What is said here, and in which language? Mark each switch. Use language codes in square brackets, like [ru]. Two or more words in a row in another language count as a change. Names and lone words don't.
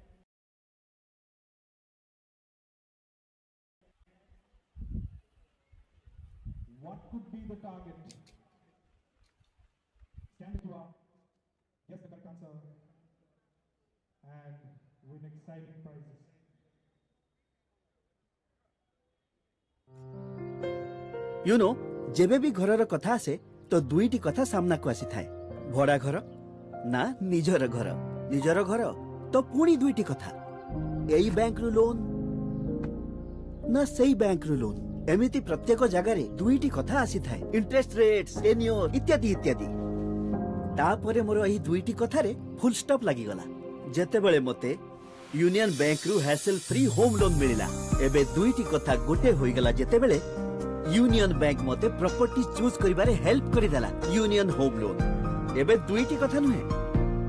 [en] What could be the target? Stand it up, guess the correct answer, and win exciting prizes. you know [or] ଯେବେ ବି ଘରର କଥା ଆସେ ତ ଦୁଇଟି କଥା ସାମ୍ନା କୁ ଆସି ଥାଏ ଭଡ଼ା ଘର ନା ନିଜର ଘର ତ ପୁଣି ଦୁଇଟି କଥା ଏଇ ବ୍ୟାଙ୍କ ରୁ ଲୋନ ନା ସେଇ ବ୍ୟାଙ୍କ ରୁ ଲୋନ ଏମିତି ପ୍ରତ୍ୟେକ ଜାଗା ରେ ଦୁଇଟି କଥା ଆସି ଥାଏ [en] interest rates tenure [or] ଇତ୍ୟାଦି ଇତ୍ୟାଦି ତାପରେ ମୋର ଏହି ଦୁଇଟି କଥା ରେ [en] full stop [or] ଲାଗି ଗଲା ଯେତେ ବେଳେ ମତେ ୟୁନିୟନ ବ୍ୟାଙ୍କ ରୁ [en] hassle free home loan [or] ମିଳିଲା ଏବେ ଦୁଇଟି କଥା ଗୋଟେ ହୋଇ ଗଲା ଯେତେ ବେଳେ ୟୁନିୟନ ବ୍ୟାଙ୍କ ମତେ [en] property choose [or] କରିବାରେ ହେଲ୍ପ କରି ଦେଲା ୟୁନିୟନ ହୋମ ଲୋନ ଏବେ ଦୁଇଟି କଥା ନୁହେଁ